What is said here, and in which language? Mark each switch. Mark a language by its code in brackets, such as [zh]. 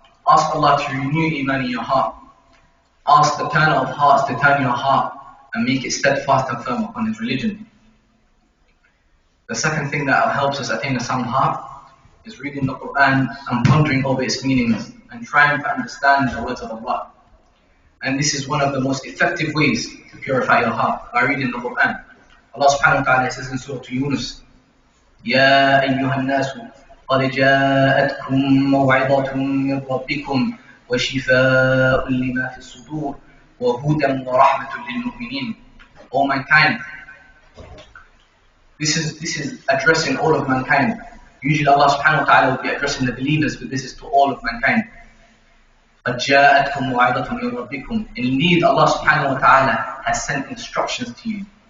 [en] Ask Allah to renew iman in your heart. Ask the turner of hearts to turn your heart and make it steadfast and firm upon His religion. The second thing that helps us attain a sound heart is reading the Quran and pondering over its meanings and trying to understand the words of Allah. And this is one of the most effective ways to purify your heart, by reading the Quran. Allah subhanahu wa ta'ala says in Surah Yunus, [ar] Ya ayyuhan nasu, قد جاءتكم موعظة من ربكم وشفاء لما في الصدور وهدى ورحمة للمؤمنين. [en] O mankind, this is addressing all of mankind. Usually Allah subhanahu wa ta'ala will be addressing the believers, but this is to all of mankind. [ar] قد جاءتكم موعظة من ربكم. [en] Indeed, Allah subhanahu wa ta'ala has sent instructions to you.